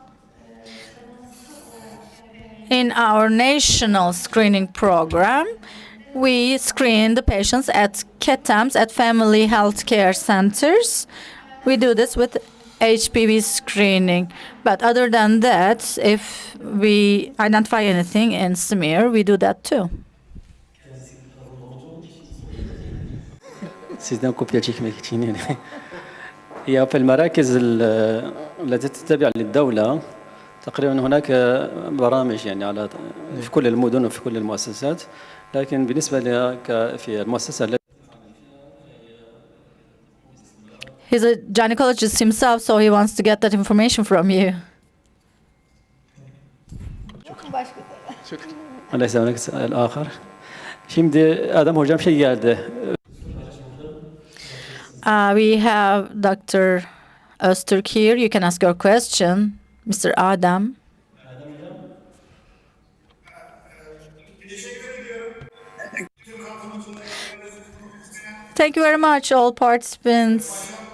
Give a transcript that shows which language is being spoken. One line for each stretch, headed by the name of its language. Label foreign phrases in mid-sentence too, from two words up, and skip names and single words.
English: In our national screening program, we screen the patients at CATAMs, at family health care centers. We do this with HPV screening. But other than that, if we identify anything in smear, we do that too.
Turkish: Sizden kopya çekmek için yani.
Arabic: هي في المراكز التي تتبع للدولة تقريبا هناك برامج يعني على في كل المدن وفي كل المؤسسات، لكن بالنسبة لك في المؤسسة التي
English: He's a gynecologist himself, so he wants to get that information from you.
Arabic: الله يسلمك الآخر.
Turkish: Şimdi Adem hocam şey geldi.
English: We have Dr. Öztürk here. You can ask your question, Mr. Adem. Thank you very much, all participants.